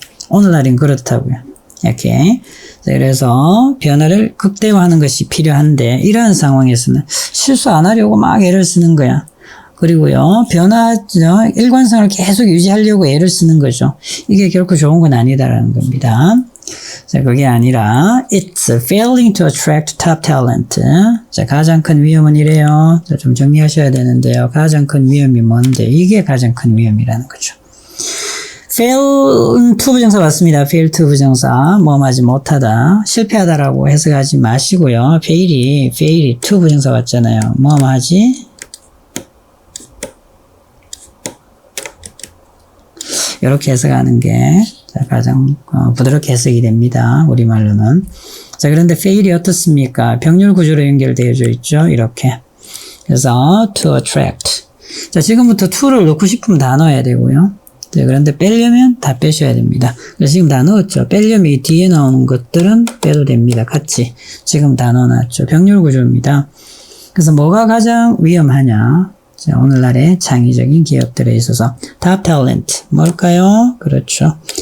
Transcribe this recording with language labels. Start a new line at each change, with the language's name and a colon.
Korean: 오늘날은 그렇다고요. 이렇게. 그래서 변화를 극대화하는 것이 필요한데 이러한 상황에서는 실수 안 하려고 막 애를 쓰는 거야. 그리고요, 일관성을 계속 유지하려고 애를 쓰는 거죠. 이게 결코 좋은 건 아니다라는 겁니다. 자, 그게 아니라
English: it's failing to attract top talent.
Korean: 자, 가장 큰 위험은 이래요. 자, 좀 정리하셔야 되는데요. 가장 큰 위험이 뭔데? 이게 가장 큰 위험이라는 거죠. fail to 부정사 맞습니다. fail to 부정사, 뭐하지 못하다, 실패하다라고 해석하지 마시고요. fail이 to 부정사 맞잖아요. 뭐하지? 이렇게 해석하는 게 가장 부드럽게 해석이 됩니다. 우리말로는. 자, 그런데 fail이 어떻습니까? 병렬 구조로 연결되어져 있죠. 이렇게. 그래서 to attract. 자, 지금부터 to를 넣고 싶으면 다 넣어야 되고요. 자, 그런데 빼려면 다 빼셔야 됩니다. 그래서 지금 다 넣었죠. 빼려면 이 뒤에 나오는 것들은 빼도 됩니다. 같이. 지금 다 넣어놨죠. 병렬 구조입니다. 그래서 뭐가 가장 위험하냐? 자, 오늘날의 창의적인 기업들에 있어서 top talent 뭘까요? 그렇죠.